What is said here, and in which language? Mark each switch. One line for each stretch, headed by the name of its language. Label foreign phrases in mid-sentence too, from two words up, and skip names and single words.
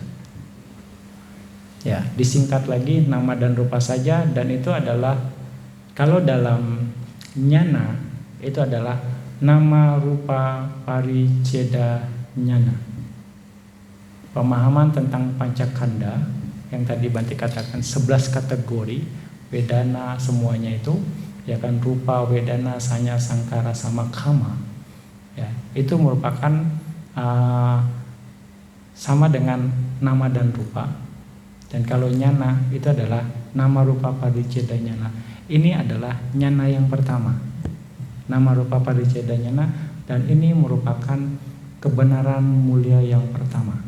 Indonesian: Ya, disingkat lagi nama dan rupa saja, dan itu adalah kalau dalam nyana itu adalah
Pali: nama rupa pariceda nyana.
Indonesian: Pemahaman tentang pancakanda yang tadi Bante katakan 11 kategori vedana semuanya itu ya kan, rupa, vedana, sanya, sangkara sama kama ya, itu merupakan sama dengan nama dan rupa. Dan kalau nyana itu adalah
Pali: nama rupa pariceda nyana.
Indonesian: Ini adalah nyana yang pertama,
Pali: nama rupa pariceda nyana,
Indonesian: dan ini merupakan kebenaran mulia yang pertama.